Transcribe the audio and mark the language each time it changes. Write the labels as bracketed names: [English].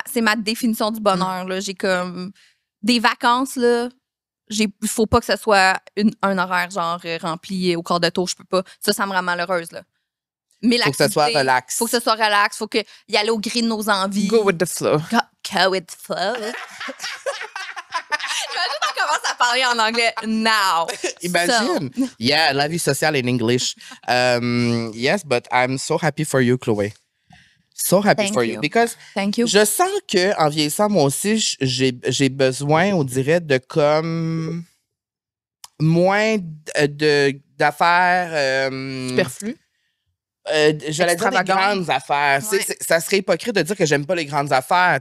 [French] C'est ma définition du bonheur, là. J'ai comme... Des vacances, là, il faut pas que ce soit un horaire, genre, rempli au quart de tour. Je peux pas. Ça me rend malheureuse, là. Mais faut que ce soit relax. Faut que ce soit relax. Faut y aller au gré de nos envies. [English] Go with the flow. Go with the flow. [French] Imagine on commence à parler en anglais [English] now. Imagine. So. Yeah, [French] la vie sociale [English] in English. Yes, but I'm so happy for you, Chloé. So happy for you. Because Thank you. [French] Je sens qu'en vieillissant, moi aussi, j'ai besoin, on dirait, de comme moins d'affaires superflues. J'allais dire des grandes affaires. Ouais. Ça serait hypocrite de dire que j'aime pas les grandes affaires.